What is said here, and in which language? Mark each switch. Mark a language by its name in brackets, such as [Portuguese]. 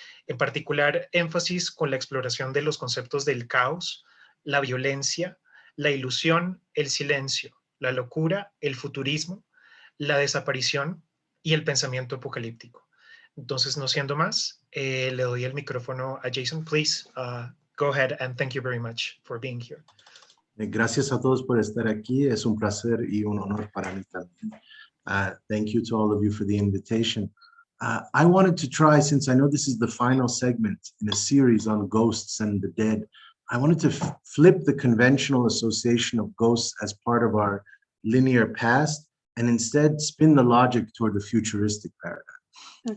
[Spanish] En particular, énfasis con la exploración de los conceptos del caos, la violencia, la ilusión, el silencio, la locura, el futurismo, la desaparición y el pensamiento apocalíptico. Entonces, no siendo más, le doy el micrófono a Jason. [English] Please, go ahead and thank you very much for being here. [Spanish] Gracias a todos por estar aquí. Es un placer y un honor para mí también. [English] Thank you to all of you for the invitation. I wanted to try, since I know this is the final segment in a series on ghosts and the dead, I wanted to flip the conventional association of ghosts as part of our linear past and instead spin the logic toward the futuristic paradigm. Okay.